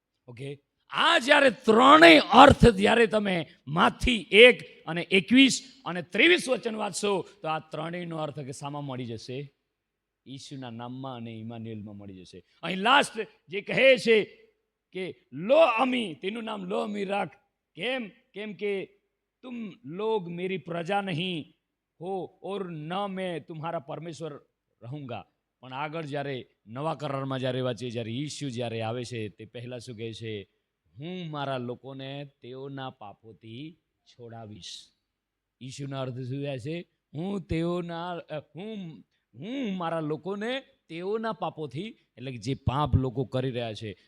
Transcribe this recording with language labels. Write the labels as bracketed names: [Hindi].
[Gujarati] Okay, આ જ્યારે ત્રણેય અર્થ જ્યારે તમે માથી 1 અને 21 અને 23 વચન વાંચશો, તો આ ત્રણેયનો અર્થ કે સામા મળી જશે? ઈસુના નામમાં અને ઇમાન્યુએલમાં મળી જશે. અહીં લાસ્ટ જે કહે છે કે લો અમી, તેનું નામ લો અમી રાખ. કેમ કે [Hindi] तुम लोग मेरी प्रजा नहीं हो और न मैं तुम्हारा परमेश्वर रहूंगा. [Gujarati] પણ આગળ જ્યારે નવા કરારમાં જ્યારે વાંચીએ, જ્યારે ઈસુ જ્યારે આવે છે, તે પહેલાં શું કહે છે? હું મારા લોકોને તેઓના પાપોથી છોડાવીશ. ઈસુના અર્થ શું થાય છે? હું મારા લોકોને તેઓના પાપોથી, એટલે કે જે પાપ લોકો કરી રહ્યા છે.